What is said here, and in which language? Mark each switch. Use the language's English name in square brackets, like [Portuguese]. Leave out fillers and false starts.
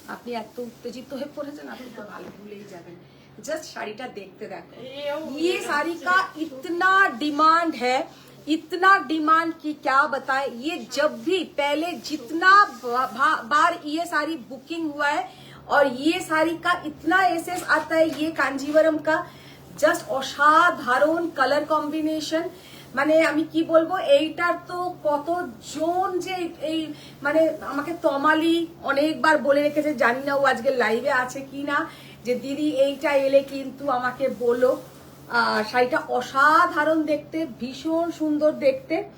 [Bangla] আপনি এত উত্তেজিত হয়ে পড়েছেন, আপনি তো ভালো ভুলেই যাবেন। [Hindi] जस्ट [Bangla] শাড়িটা দেখতে দেখো, [Hindi] ये साड़ी का इतना डिमांड है, इतना डिमांड कि क्या बताए। ये जब भी पहले जितना बार ये साड़ी बुकिंग हुआ है, और ये साड़ी का इतना एसेस आता है, ये कांजीवरम का [Bangla] জাস্ট অসাধারণ কালার কম্বিনেশন। মানে আমি কি বলবো, এইটার তো কতজন যে এই মানে আমাকে তমালি অনেকবার বলে রেখেছে, জানি না ও আজকে লাইভে আছে কি না, যে দিদি এইটা এলে কিন্তু আমাকে বলো। শাড়িটা অসাধারণ দেখতে, ভীষণ সুন্দর দেখতে।